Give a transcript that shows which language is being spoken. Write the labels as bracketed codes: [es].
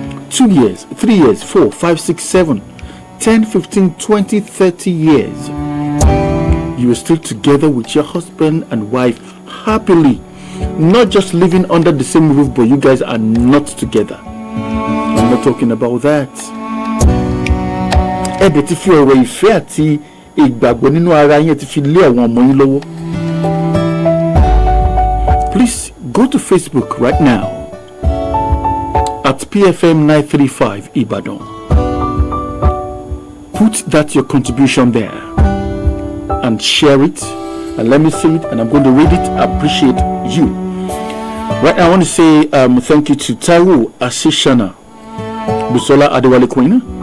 [en] 2 years, 3 years, 4, 5, 6, 7, 10, 15, 20, 30 years. You are still together with your husband and wife happily, Not just living under the same roof, but you guys are not together. I'm not talking about that. [yo] Ẹ̀dẹ̀ ti fi ọ̀rọ̀ ìfẹ́ àti ìgbàgbọ́ nínú ara yín ti fi lé àwọn ọmọ yín lọ́wọ́. [en] Please go to Facebook right now at PFM 935 Ibadan. Put that your contribution there and share it, and let me see it, and I'm going to read it. I appreciate you. Right now, I want to say thank you to Taiwo Asishana, Busola Adewale Queen.